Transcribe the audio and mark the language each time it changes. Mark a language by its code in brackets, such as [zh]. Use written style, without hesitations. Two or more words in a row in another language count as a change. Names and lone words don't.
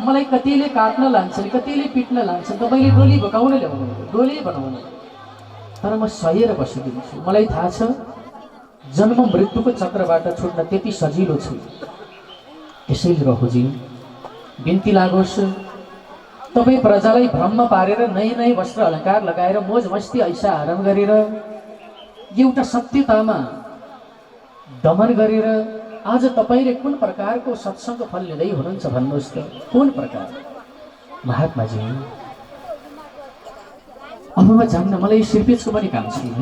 [ne] मलाई कतिले काट्न लान्छन्, कतिले पिट्न लान्छन्, तपाईँले डोली भकाउन ल्याउनु, डोली बनाउनु, तर म सहेर बसिदिन्छु। मलाई थाहा छ जन्म मृत्युको चक्रबाट छुट्न त्यति सजिलो छ। त्यसैले रघुजी, बिन्ती लागोस्, तपाईँ प्रजालाई भ्रममा पारेर नयाँ नयाँ वस्त्र अलङ्कार लगाएर मोज मस्ती ऐसा आराम गरेर एउटा सत्यतामा दमन गरेर आज तपाईँले कुन प्रकारको सत्सङ्ग फल लिँदै हुनुहुन्छ भन्नुहोस् त? कुन प्रकार? महात्माजी, अब म जान्न, मलाई सिर्पेजको पनि काम छैन।